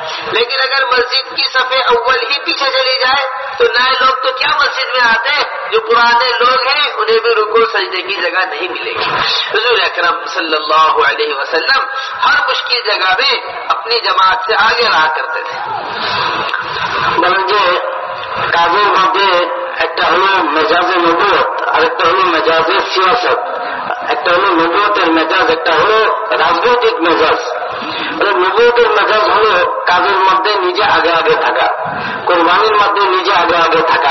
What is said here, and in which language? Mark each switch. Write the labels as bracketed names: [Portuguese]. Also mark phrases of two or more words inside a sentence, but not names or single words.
[Urdu] لیکن اگر مسجد کی صف اول ہی پیچھے چلی جائے تو نئے لوگ تو کیا مسجد میں آتے ہیں، جو پرانے لوگ ہیں انہیں بھی رکوع سجدے کی جگہ نہیں ملے گی. حضور اکرم صلی اللہ علیہ وسلم ہر مشکل جگہ میں اپنی جماعت سے آگے رہا کرتے تھے. [Bangla] বলেন যে কাজের মধ্যে একটা হলো মেজাজে নবুয়ত, আর একটা হলো মেজাজে সিয়াসত. একটা হলো নবুয়তের মেজাজ, একটা হলো রাজনৈতিক মেজাজ. নবুয়তের মেজাজ হলো কাজের মধ্যে মধ্যে নিজে আগে আগে থাকা, কোরবানির মধ্যে নিজে আগে আগে থাকা।